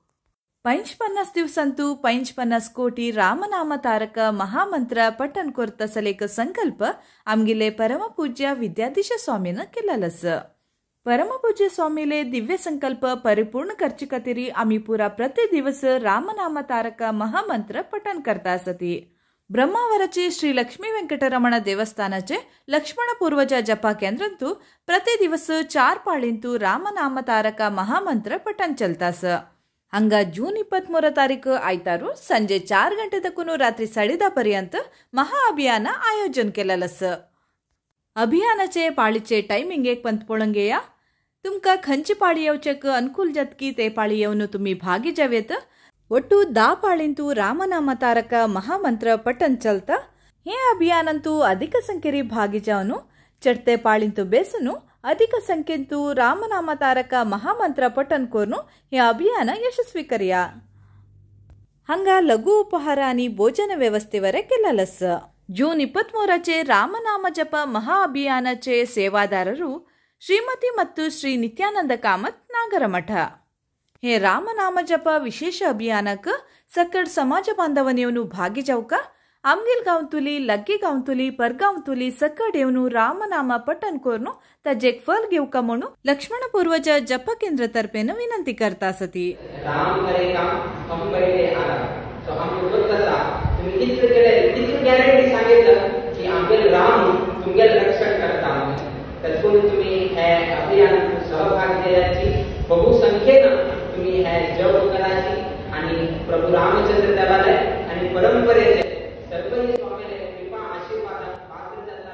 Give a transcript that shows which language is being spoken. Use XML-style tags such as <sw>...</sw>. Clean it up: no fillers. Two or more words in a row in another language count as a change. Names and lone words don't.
<kok>55 दिवसांतू 55 कोटी रामनाम तारक महामंत्र पठण करत असलेक संकल्प आमगिले परमपूज्य विद्याधीश स्वामीनं केलेलस. परमपूज्य स्वामीले दिव्य संकल्प परिपूर्ण करची खातीर आम्ही पुरा प्रति दिवस रामनाम तारक महामंत्र पठण करता असती. ब्रह्मावरची श्री लक्ष्मी वेंकटरमण देवस्थानाचे लक्ष्मण पूर्वज जपा केंद्ರಂತೂ ಪ್ರತಿ ದಿವಸ 4 ಪಾಳಿಂತು ರಾಮನಾಮ ತಾರಕ ಮಹಾಮಂತ್ರ ಪಠಣ ಚಲ್ತಾಸ. ಹಂಗ ಜೂನ್ 23 ತಾರೀಕು ಆಯ್ತಾರು ಸಂಜೆ 4 ಗಂಟೆ ತಕ್ಕೂ रात्री 10:30 पर्यंत महा अभियान आयोजन केलेलस. अभियानाचे पाळीचे टायमिंग एक पंत पळंगेया. तुमका खंची पाळी येवचेक अनुकूल जतकी ते पाळी येवन तुम्ही भागी जावेत. ಒಟ್ಟು 10 ಪಾಳಿಂತು ರಾಮನಾಮ ತಾರಕ ಮಹಾಮಂತ್ರ ಪಠಣ ಚಲ್ತಾ. हे अभियानंतू अधिक संख्येरी भागी जावनु चढते पाळींतू बेसनु अधिक संख्येंतू रामनाम तारक महामंत्र पठण करून हे अभियान यशस्वी करूया. हंगा लघु उपहार आणि भोजन व्यवस्थेवर केलेलस. जून 23चे रामनाम जप महा अभियानाचे सेवादारರು ಶ್ರೀಮತಿ ಮತ್ತು ಶ್ರೀ ನಿತ್ಯಾನಂದ ಕಾಮತ್ ನಾಗರಮಠ. हे रामनाम जप विशेष अभियानक सकड समाज बांधवनेवनु भागी जावका. आमगेल गांवतुली, लग्गे गांवतुली, परगांवतुली सकड येवनु रामनाम पठण करून ताजेक फल घेवका म्हणून लक्ष्मण पूर्वज जप केंद्र तर्फेन विनंती करता असती.</kok> <hi>राम करे काम</hi> <mr>हम पहिले आला. सो</mr> <hi>हम बोलता</hi> <mr>तुम्ही इतकं गॅरंटी सांगितलं की आमगेल राम तुमगेल रक्षण करता. तत्पूर्वी तुम्ही हे अभियान सहभागी द्यायची बहुसंख्येनं तुम्ही हे जप करायची आणि प्रभू रामचंद्र देवालय आणि परंपरेचे सर्वही स्वामीले कृपा आशीर्वाद पात्र झाला.</mr>